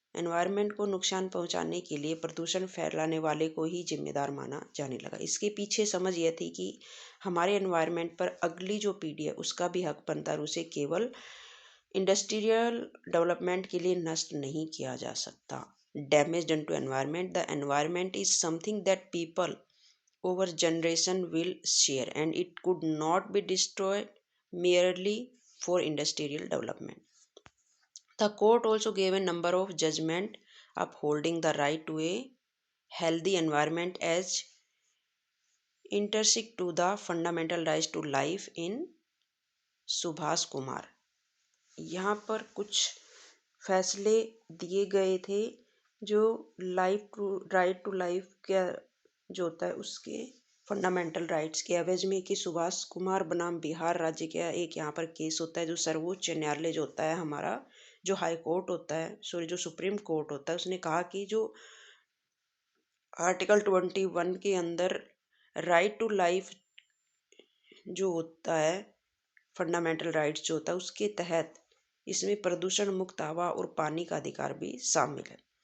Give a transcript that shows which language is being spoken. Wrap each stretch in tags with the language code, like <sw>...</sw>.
<hi>Environment को नुकसान पहुंचाने के लिए प्रदूषण फैलाने वाले को ही जिम्मेदार माना जाने लगा। इसके पीछे समझ यह थी कि हमारे एनवायरनमेंट पर अगली जो पीढ़ी है उसका भी हक बनता है और उसे केवल इंडस्ट्रियल डेवलपमेंट के लिए नष्ट नहीं किया जा सकता।</hi> <en>Damage done to environment, the environment is something that people over generation will share and it could not be destroyed merely for industrial development. The court also gave a number of judgments upholding the right to a healthy environment as intrinsic to the fundamental right to life in Subhash Kumar.</en> <hi>यहाँ पर कुछ फैसले दिए गए थे जो right to life क्या जो होता है उसके फंडामेंटल राइट्स के एवज में कि सुभाष कुमार बनाम बिहार राज्य का एक यहाँ पर केस होता है, जो सर्वोच्च न्यायालय जो होता है हमारा, जो हाई कोर्ट होता है, सॉरी जो सुप्रीम कोर्ट होता है, उसने कहा कि जो आर्टिकल 21 के अंदर राइट टू लाइफ जो होता है, फंडामेंटल राइट्स जो होता है, उसके तहत इसमें प्रदूषण मुक्त हवा और पानी का अधिकार भी शामिल है।</hi>